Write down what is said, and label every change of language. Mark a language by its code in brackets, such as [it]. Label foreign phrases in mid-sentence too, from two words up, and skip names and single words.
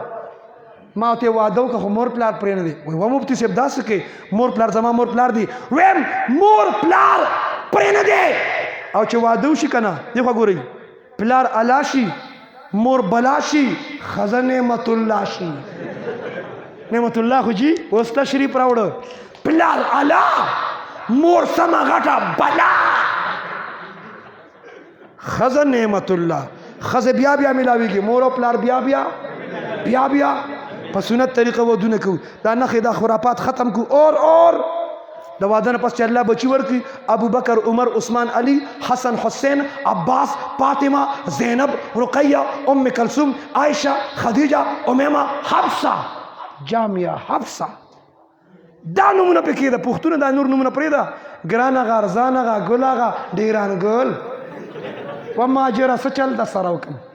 [ps] ما ورته واده وکړه خو مور پلار پرې نه دی وایي وا مفتي صاحب داسې کوې مور پلار زما مور پلار دی ویم مور پلار پرې نه دی او چې واده وشي که نه دې خوا ګورئ پلار الا شي مور بلا شي ښځه نعمت الله شي نعمت الله خو جي اوس تشریف راوړه پلار الا مور سمه غټه بلا ښځه نعمت الله ښځه بیا ملاویږي مور او پلار بیا په سنت طریقه ودونه کوو دا نښې دا خرافات ختم کو اور د واده نه پس چې الله بچي ورکړي ابوبکر عمر عثمان علي حسن حسین عباس فاطمه زینب رقیه ام کلثوم عائشه خدیجه امیمه حفصه جامعه حفصه دا نومونه پکې ده پښتونه دا نور نومونه پرېږده ګران هغه ارزان هغه ګل هغه ډیران ګل و ماجره څه چل د سره وکړم